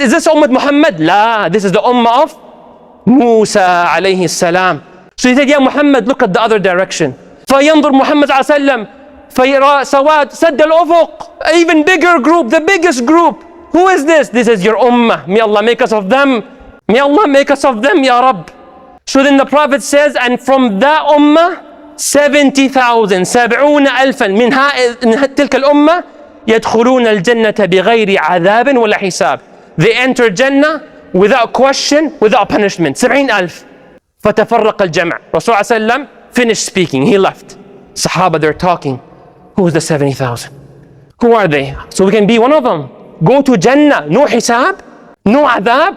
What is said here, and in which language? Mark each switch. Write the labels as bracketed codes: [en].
[en] Is this Ummah Muhammad? La, this is the ummah of Musa alayhi salam. So he said, Ya Muhammad, look at the other direction. [ar] فَيَنْظُرْ [en] Muhammad sallallahu alayhi wa sallam, [ar] فَيَرَى سَوَادْ سَدَّ الْأُفُقِ. [en] Even bigger group, the biggest group. Who is this? This is your ummah. May Allah make us of them. May Allah make us of them, Ya Rabb. So then the Prophet says, and from that ummah, 70,000 [ar] 70 ألفا من تلك الأمة يدخلون الجنة بغير عذاب ولا حساب. [en] They enter Jannah without question, without punishment. [ar] 70,000. فتفرق الجمع. [en] Rasul sallam finished speaking. He left. Sahaba, they're talking. Who's the 70,000? Who are they? So we can be one of them. Go to Jannah. No hisab, no adab.